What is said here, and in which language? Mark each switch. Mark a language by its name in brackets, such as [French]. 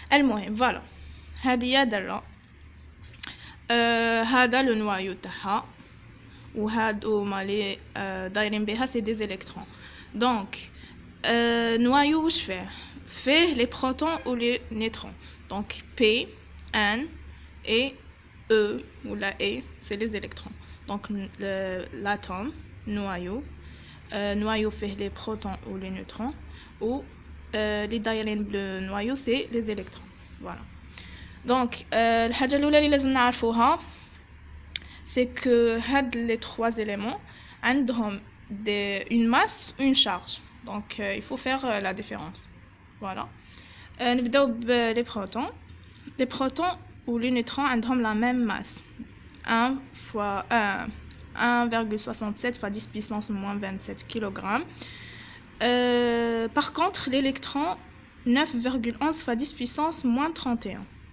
[Arabic] المهم فوالا هذه هي ذره هذا لو نوايو تاعها وهادو مالي دايرين بها سي دي الكترون. دونك نوايو واش فيه لي بروتون و لي نيوترون. [French] دونك P N et E ou la E c'est les électrons. Donc l'atome noyau fait les protons ou les neutrons ou les [Arabic] دايرين بالنوايو [French] c'est les électrons. Voilà. Donc [Arabic] الحاجه الاولى اللي لازم نعرفوها [French] c'est que هاد les 3 éléments [Arabic] عندهم [French] une masse une charge. Donc il faut faire la différence. Voilà. [Arabic] نبداو بلي protons. [French] Les protons ou les neutrons [Arabic] عندهم [French] la même masse 1 fois 1,67 fois 10 puissance moins 27 kg. Par contre l'électron 9,11 fois 10 puissance moins 31.